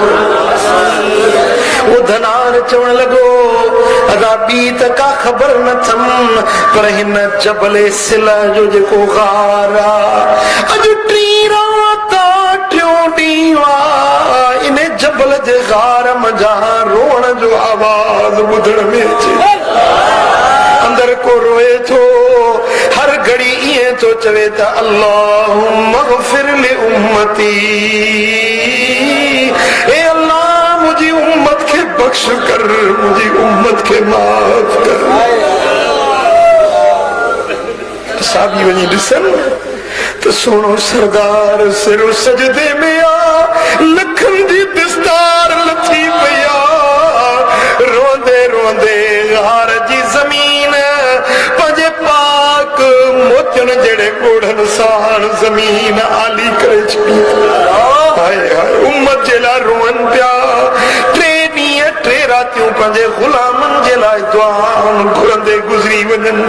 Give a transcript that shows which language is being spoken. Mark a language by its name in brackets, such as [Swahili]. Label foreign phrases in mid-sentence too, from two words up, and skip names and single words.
[Sindhi] वो धनार चवण लॻो अदा ॿी त का ख़बर न थम, पर हिन जबले सिला जो जेको गार आहे अॼु 3 रात 3 ॾींहं आहे, इन जबल जे गार मजा रोअण जो आवाज़ ॿुधण में अचे। अंदर को रोए थो, हर घड़ी ईअं थो चवे त [Arabic] اللهم اغفر لأمتي, [Sindhi] ए अल्लाह मुंहिंजी उम्मत खे बख्श कर, मुंहिंजी उम्मत खे माफ़ कर। असां बि वञी ॾिसनि त सोनो सरदार सिरो सजदे में आ, लखनि जी दिस्तार लथी पई आ, रोंदे रोंदे हार जी ज़मीन पंहिंजे पाक मोतियुनि जहिड़े ॻोढ़नि सां ज़मीन आली करे छॾी। हाय हाय उम्मत जे लाइ रोअनि पिया। 3 ॾींहं 3 रातियूं पंहिंजे ग़ुलामनि जे लाइ दुआऊं घुरंदे गुज़री वञनि।